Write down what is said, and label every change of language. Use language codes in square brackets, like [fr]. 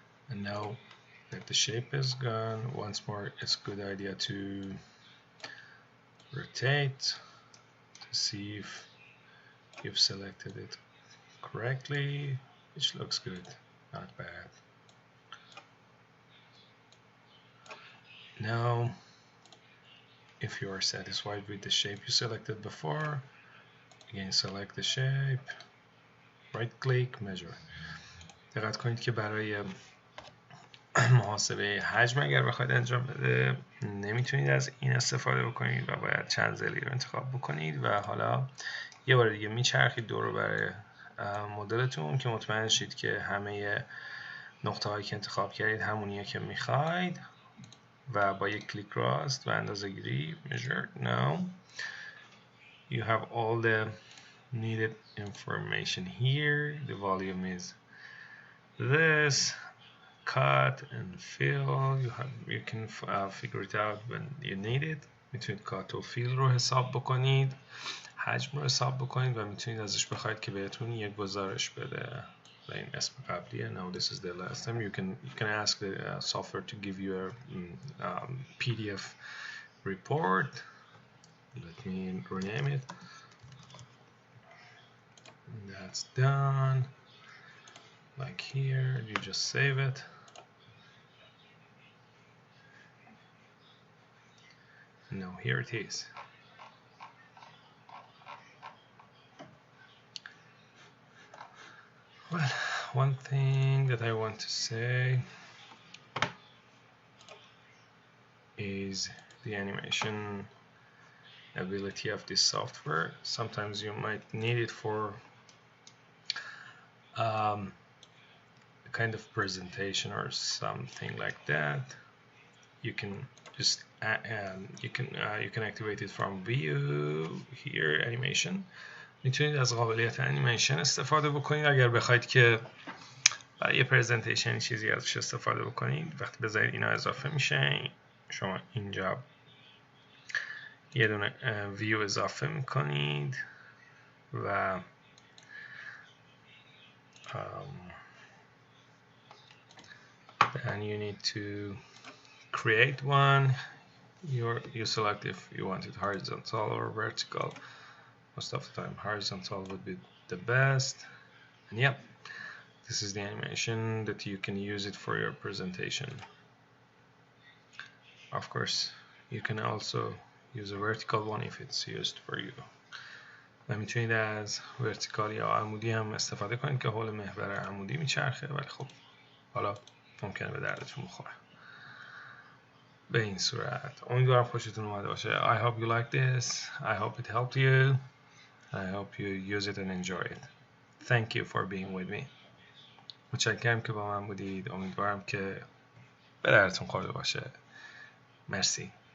[en] And now that the shape is gone, once more it's a good idea to rotate to see if you've selected it correctly, which looks good, not bad. Now if you are satisfied with the shape you selected before, again select the shape, right click, measure. [fa] دقت کنید که برای محاسبه حجم اگر بخواید انجام بده نمیتونید از این استفاده بکنید و باید چند ضلعی رو انتخاب بکنید و حالا یه بار دیگه میچرخید دور برای مدلتون که مطمئن شید که همه نقطه هایی که انتخاب کردید همونیه که میخواید و با یک کلیک راست و اندازه‌گیری measure. [en] Now you have all the needed information here. The volume is this. Cut and fill. You can figure it out when you need it. [fa] میتونید کات و فیل رو حساب بکنید، حجم رو حساب بکنید و میتونید ازش بخواید که بهتون یک گزارش بده و این اسم قبلیه. [en] Now this is the last time. You can ask the software to give you a PDF report. Let me rename it. That's done. Like here, you just save it. Now here it is. Well, one thing that I want to say is the animation ability of this software. Sometimes you might need it for a kind of presentation or something like that. You can just you can activate it from view here animation. [fa] میتونید از قابلیت انیمیشن استفاده بکنید اگر بخواید که برای یه پرزنتیشن چیزی ازش استفاده بکنید. وقتی بذارید اینا اضافه میشه، شما اینجا یه دونه ویو اضافه میکنید و [en] then you need to create one. You select if you want it horizontal or vertical. Most of the time horizontal would be the best. And yeah, this is the animation that you can use it for your presentation. Of course, you can also use a vertical one if it's used for you. [fa] و میتونید از ورتیکال یا عمودی هم استفاده کنید که حول محور عمودی میچرخه، ولی خب حالا ممکنه به دردتون بخوره. به این صورت امیدوارم خوشتون اومده باشه. [en] I hope you like this. I hope it helped you. I hope you use it and enjoy it. Thank you for being with me. [fa] متشکرم که با من بودید. امیدوارم که به دردتون خورده باشه. مرسی.